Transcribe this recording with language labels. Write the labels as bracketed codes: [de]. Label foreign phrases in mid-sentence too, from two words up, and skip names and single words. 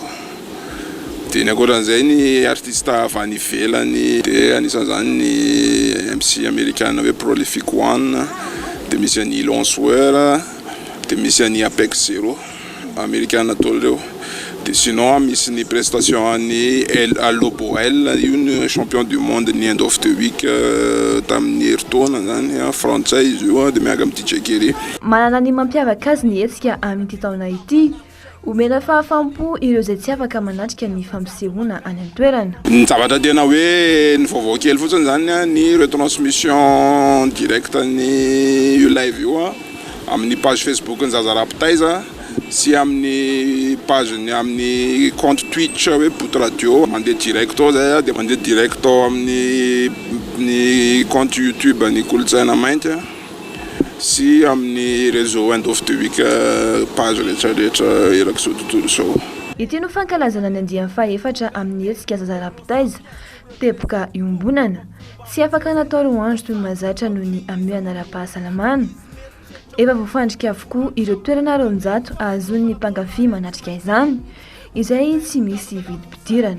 [mg] Dia ny ankoatran'izay ny artista avy any ivelany dia anisan'izany ny MC américaine hoe Prolific One, dia misy any Ilon Swear, dia misy any Apex Zero américaine tolo reo. Dia sinon misy ny prestation any Loboel, io ny [fr] champion du monde [mg] ny end of the week tamin'ny heritaona zany frantsay izy io dia miaraka amin'ny DJ Keri. Manana ny mampiavaka azy ny hetsika amin'ity taona ity, omena fahafampo ireo izay tsy afaka manatrika ny fampisehoana any an-toerana. Ny zavatra tena hoe ny vaovao kely fotsiny zany ny [fr] retransmission direct [mg] ny io live io amin'ny page Facebook ny zaza rapitaiza sy amin'ny page ny amin'ny compte Twitch hoe Boot Radio mandeha direct ao zay dia mandeha direct ao amin'ny compte YouTube ny kolontsaina mainty sy amin'ny réseau end of the week page rehetrarehetra eraky zao tontolo izao. Ity no fankalazana ny andiany fahaefatra amin'ny hetsika zaza rapitaiza teboka iombonana, tsy afaka natao roandro toy ny mahazatra noho ny ameana ara-pahasalamana. Efa voafandrika avokoa ireo toerana roanjato ahazon'ny mpankafy manatrika izany, izay tsy misy vidim-pidirana.